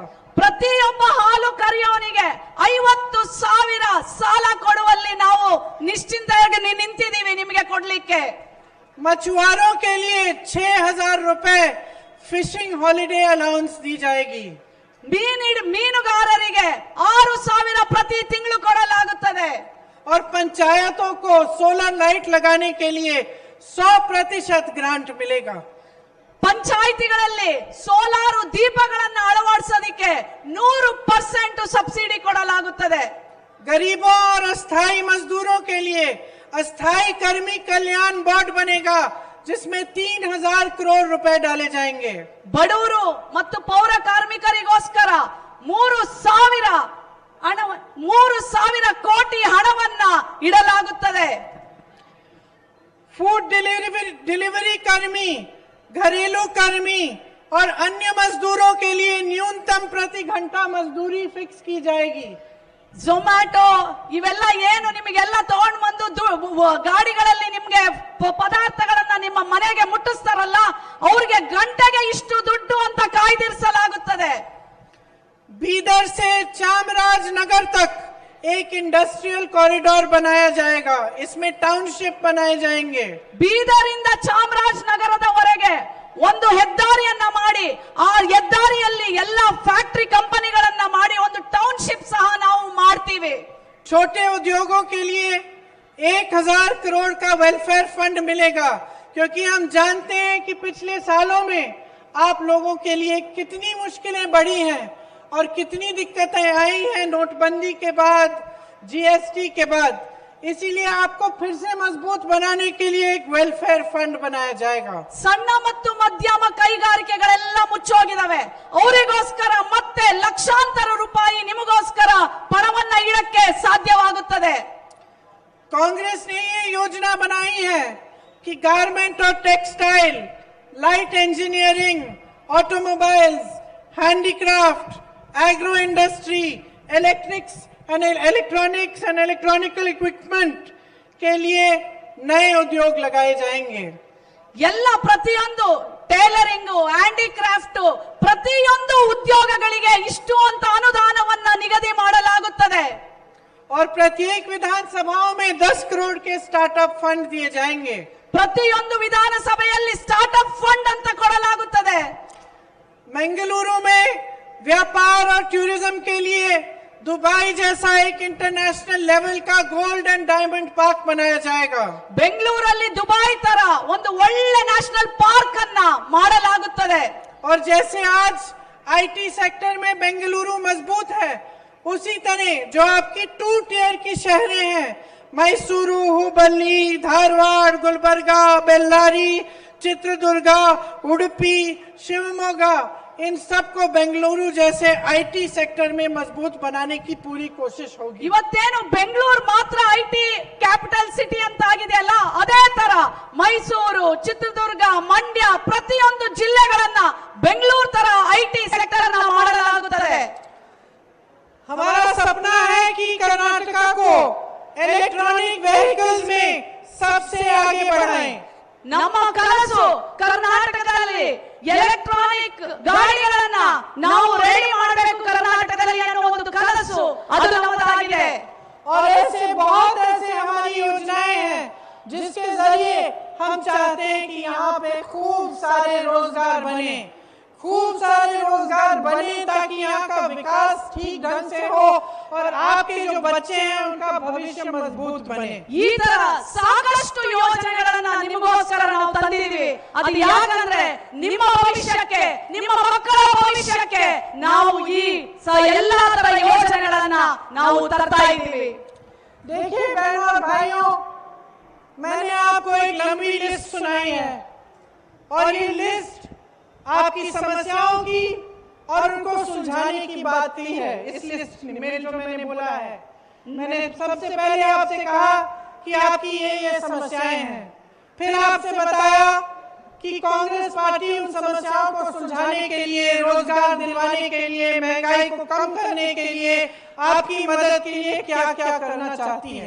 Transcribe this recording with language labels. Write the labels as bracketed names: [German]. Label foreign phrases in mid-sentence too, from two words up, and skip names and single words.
[Kannada] ಪ್ರತಿಯೊಬ್ಬ ಹಾಲು ಕರೆಯೋನಿಗೆ 50,000 ಸಾಲ ಕೊಡುವಲ್ಲಿ ನಾವು ನಿಶ್ಚಿಂತೆಯಾಗಿ ನಿಂತಿದ್ದೀವಿ ನಿಮಗೆ ಕೊಡ್ಲಿಕ್ಕೆ. [Hindi] मछुआरों के लिए 6,000 रुपए [English] fishing holiday allowance [Hindi] दी जाएगी. [Kannada] ಮೀನುಗಾರರಿಗೆ 6,000 ಪ್ರತಿ ತಿಂಗಳು ಕೊಡಲಾಗುತ್ತದೆ. [Hindi] और पंचायतों को [English] solar light [Hindi] लगाने के लिए 100% ग्रांट मिलेगा. [Kannada] ಪಂಚಾಯಿತಿಗಳಲ್ಲಿ ಸೋಲಾರು ದೀಪಗಳನ್ನು ಅಳವಡಿಸೋದಕ್ಕೆ 100% ಸಬ್ಸಿಡಿ ಕೊಡಲಾಗುತ್ತದೆ. [Hindi] गरीबों और अस्थायी मजदूरों के लिए अस्थायी कर्मी कल्याण बोर्ड बनेगा, जिसमें 3,000 करोड़ रुपए डाले जाएंगे. [Kannada] ಬಡವರು ಮತ್ತು ಪೌರ ಕಾರ್ಮಿಕರಿಗೋಸ್ಕರ 3,000 ಕೋಟಿ ಹಣವನ್ನ ಇಡಲಾಗುತ್ತದೆ. [English] food delivery [Hindi] कर्मी, घरेलू कर्मी और अन्य मजदूरों के लिए न्यूनतम प्रति घंटा मजदूरी फिक्स की जाएगी. [Kannada] ಝೊಮ್ಯಾಟೊ ಇವೆಲ್ಲ ಏನು ನಿಮಗೆಲ್ಲ ತಗೊಂಡು ಬಂದು ಗಾಡಿಗಳಲ್ಲಿ ನಿಮ್ಗೆ ಪದಾರ್ಥಗಳನ್ನ ನಿಮ್ಮ ಮನೆಗೆ ಮುಟ್ಟಿಸ್ತಾರಲ್ಲ, ಅವ್ರಿಗೆ ಗಂಟೆಗೆ ಇಷ್ಟು ದುಡ್ಡು ಅಂತ ಕಾಯ್ದಿರಿಸಲಾಗುತ್ತದೆ. [Hindi] बीदर से चामराजनगर तक एक [English] industrial corridor [Hindi] बनाया जाएगा. इसमें टाउनशिप बनाए जाएंगे. [Kannada] ಬೀದರಿಂದ ಚಾಮರಾಜನಗರದವರೆಗೆ ಒಂದು ಹೆದ್ದಾರಿಯನ್ನ ಮಾಡಿ, ಆ ಹೆದ್ದಾರಿಯಲ್ಲಿ ಎಲ್ಲ ಫ್ಯಾಕ್ಟರಿ ಕಂಪನಿಗಳನ್ನ ಮಾಡಿ ಒಂದು ಟೌನ್ಶಿಪ್ ಸಹ ನಾವು ಮಾಡ್ತೀವಿ. [Hindi] छोटे उद्योगों के लिए 1,000 करोड़ का [English] welfare fund [Hindi] मिलेगा, क्योंकि हम जानते हैं कि पिछले सालों में आप लोगों के लिए कितनी मुश्किलें बढ़ी हैं और कितनी दिक्कतें आई हैं नोटबंदी के बाद, जीएसटी के बाद. इसीलिए आपको फिर से मजबूत बनाने के लिए एक [English] welfare fund [Hindi] बनाया जाएगा. [Kannada] ಸಣ್ಣ ಮತ್ತು ಮಧ್ಯಮ ಕೈಗಾರಿಕೆಗಳೆಲ್ಲ ಮುಚ್ಚೋಗಿದಾವೆ, ಅವರಿಗೋಸ್ಕರ ಮತ್ತೆ ಲಕ್ಷಾಂತರ ರೂಪಾಯಿ ನಿಮಗೋಸ್ಕರ ಪಣವನ್ನ ಇಡಕ್ಕೆ ಸಾಧ್ಯವಾಗುತ್ತದೆ. [Hindi] कांग्रेस ने ये योजना बनाई है कि गारमेंट और टेक्सटाइल, [English] light engineering, automobiles, handicraft, agro industry, electronics and electronical equipment [Hindi] के लिए नए उद्योग लगाए जाएंगे. [Kannada] ಎಲ್ಲ ಪ್ರತಿಯೊಂದು ಟೈಲರಿಂಗ್, ಹ್ಯಾಂಡಿಕ್ರಾಫ್ಟ್, ಪ್ರತಿಯೊಂದು ಉದ್ಯೋಗಗಳಿಗೆ ಇಷ್ಟು ಅಂತ ಅನುದಾನವನ್ನ ನಿಗದಿ ಮಾಡಲಾಗುತ್ತದೆ. [Hindi] और प्रत्येक विधानसभाओं में 10 करोड़ के [English] startup fund [Hindi] दिए जाएंगे. [Kannada] ಪ್ರತಿಯೊಂದು ವಿಧಾನಸಭೆಯಲ್ಲಿ [English] startup fund [Kannada] ಅಂತ ಕೊಡಲಾಗುತ್ತದೆ. [Hindi] बेंगलुरु में व्यापार और टूरिज्म के लिए दुबई जैसा एक [English] international level [Hindi] का [English] gold and diamond park [Hindi] बनाया जाएगा. [Kannada] ಬೆಂಗಳೂರಲ್ಲಿ ದುಬೈ ತರ ಒಂದು ಒಳ್ಳೆ [English] national park [Kannada] ಅನ್ನ ಮಾಡಲಾಗುತ್ತದೆ. [Hindi] और जैसे आज [English] IT sector [Hindi] में बेंगलुरु मजबूत है, उसी तरह जो आपकी 2 टियर की शहरें हैं, मैसूरू, हुबली, धारवाड़, गुलबर्गा, बेल्लारी, चित्रदुर्गा, उडुपी, शिवमोगा, इन सबको बेंगलुरु जैसे [English] IT sector [Hindi] में मजबूत बनाने की पूरी कोशिश होगी. [Kannada] ಇವತ್ತೇನು ಬೆಂಗಳೂರು ಮಾತ್ರ [English] IT capital city [Kannada] ಅಂತ ಆಗಿದೆಯಲ್ಲ, ಅದೇ ತರ ಮೈಸೂರು, ಚಿತ್ರದುರ್ಗ, ಮಂಡ್ಯ ಪ್ರತಿಯೊಂದು ಜಿಲ್ಲೆಗಳನ್ನ ಬೆಂಗಳೂರು ತರ [English] IT sector [Kannada] ಅನ್ನ ಮಾಡಲಾಗುತ್ತದೆ. [Hindi] हमारा सपना है कि कर्नाटका को [English] electronic vehicles [Hindi] में सबसे आगे बढ़ाएं. [Kannada] ನಮ್ಮ ಕನಸು ಕರ್ನಾಟಕದಲ್ಲಿ ಎಲೆಕ್ಟ್ರಾನಿಕ್ ಗಾಡಿಗಳನ್ನ ನಾವು ರೆಡಿ ಮಾಡಬೇಕು ಕರ್ನಾಟಕದಲ್ಲಿ ಅನ್ನೋ ಒಂದು ಕನಸು ಅದು ನಮ್ಮದಾಗಿದೆ. [Hindi] और ऐसे बहुत ऐसे हमारी योजनाएं हैं जिसके जरिए हम चाहते हैं कि यहाँ पे खूब सारे रोजगार बने, ताकि यहाँ का विकास ठीक ढंग से हो और आपके जो बच्चे हैं उनका भविष्य मजबूत बने. [Kannada] ಈ ತರ ಸಾಕಷ್ಟು ಯೋಜನೆಗಳನ್ನ ನಿಮಗೋಸ್ಕರ ನಾವು ತಂದಿದ್ದೀವಿ. ಅದು ಯಾಕಂದ್ರೆ ನಿಮ್ಮ ಭವಿಷ್ಯಕ್ಕೆ, ನಿಮ್ಮ ಮಕ್ಕಳ ಭವಿಷ್ಯಕ್ಕೆ ನಾವು ಈ ಎಲ್ಲಾ ತರ ಯೋಜನೆಗಳನ್ನ ನಾವು ತರ್ತಾ ಇದ್ದೀವಿ. [Hindi] देखिए बहनों और भाइयों, मैंने आपको एक लंबी लिस्ट सुनाई है और ये लिस्ट आपकी समस्याओं की और उनको सुलझाने की बात की है। इस लिस्ट में जो मैंने बोला है, मैंने सबसे पहले आपसे कहा कि आपकी ये समस्याएं हैं, फिर आपसे बताया कि कांग्रेस पार्टी उन समस्याओं को सुलझाने के लिए, रोजगार दिलवाने के लिए, महंगाई को कम करने के लिए, आपकी मदद के लिए क्या क्या करना चाहती है।